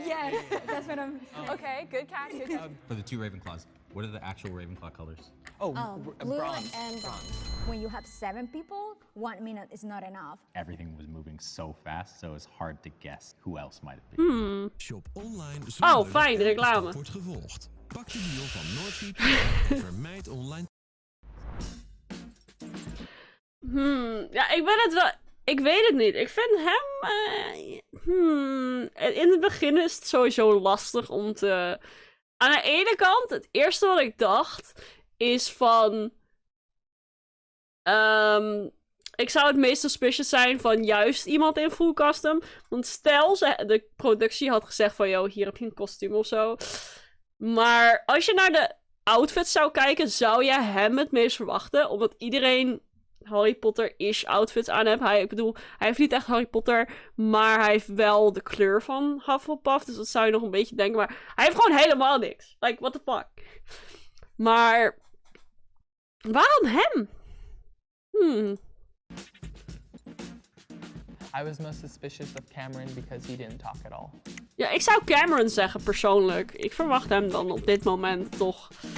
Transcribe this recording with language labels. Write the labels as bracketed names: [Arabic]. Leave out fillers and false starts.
[English] Yeah, that's what I'm. Okay, good catch, good catch. For the 2 Ravenclaws, what are the actual Ravenclaw colors? Oh, Blue bronze. and bronze. When you have 7 people, 1 minute is not enough. Everything was moving so fast, so it's hard to guess who else might it be. Shop online [Dutch] Oh, fijn, de reclame. wordt gevolgd. Pak de deal van Noordfiets en vermijd online. Ja, ik ben het wel... Ik weet het niet. Ik vind hem... In het begin is het sowieso lastig om te... Aan de ene kant, het eerste wat ik dacht, is van... ik zou het meest suspicious zijn van juist iemand in full custom. Want stel, de productie had gezegd van... [English] Yo, [Dutch] hier heb je een kostuum of zo. Maar als je naar de outfits zou kijken, zou je hem het meest verwachten. Omdat iedereen Harry Potter-ish outfits aan heeft. Ik bedoel, hij heeft niet echt Harry Potter, maar hij heeft wel de kleur van Hufflepuff. Dus dat zou je nog een beetje denken. Maar hij heeft gewoon helemaal niks. [English] Like, what the fuck. [Dutch] Maar waarom hem? [English] I was most suspicious of Cameron because he didn't talk at all. [Dutch] Ja, ik zou Cameron zeggen persoonlijk. Ik verwacht hem dan op dit moment toch.